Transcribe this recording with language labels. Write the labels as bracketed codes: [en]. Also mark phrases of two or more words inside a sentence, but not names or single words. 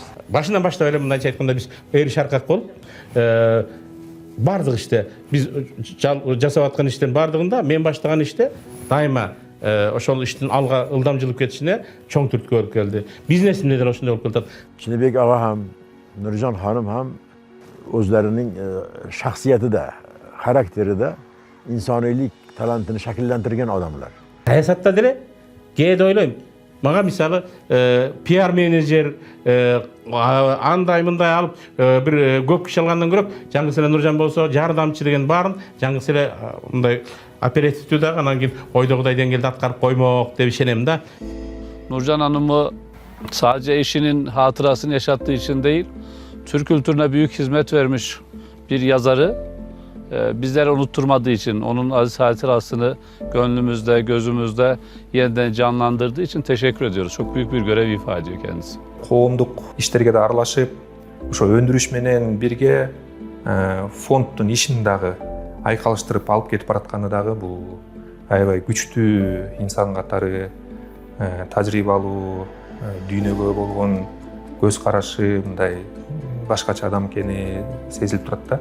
[ky] Башынан баштап эле мындайча айтканда биз эриш аркак болуп, бардык иште биз жасап аткан иштин бардыгында мен баштаган иште дайыма ошол иштин алга ылдам жылып кетишине чоң түрткү болуп келди. Бизнесимде деле ошондой болуп келатат. [uz] Çinebek ага ham, Nurjon hanım ham o'zlarining shaxsiyati da, xarakteri da insoniylik talantini shakllantirgan odamlar. [ky] Siyasatda деле кээде ойлойм. Мага мисалы PR менеджер андай мындай алып бир көп киши алгандан көрөк, жаңгысы эле Нуржан болсо жардамчы деген баарын, жаңгысы эле мындай оперативдүү да анан кийин ойдогудай деңгээлде аткарып коймок деп ишенем да. [tr] Nurcan Hanım'ı sadece eşinin hatırasını yaşattığı için değil, Türk kültürüne büyük hizmet vermiş bir yazarı bizlere unutturmadığı için, onun aziz hatırasını gönlümüzde, gözümüzde yeniden canlandırdığı için teşekkür ediyoruz. Çok büyük bir görev ifade ediyor kendisi. [ky] Коомдук иштерге да аралашып, ошо өндүрүш менен бирге фонддун ишин дагы айкалыштырып алып кетип баратканы дагы бул аябай күчтүү инсан катары, тажрыйбалуу, дүйнөгө болгон көз карашы мындай башкача адам экени сезилип турат да.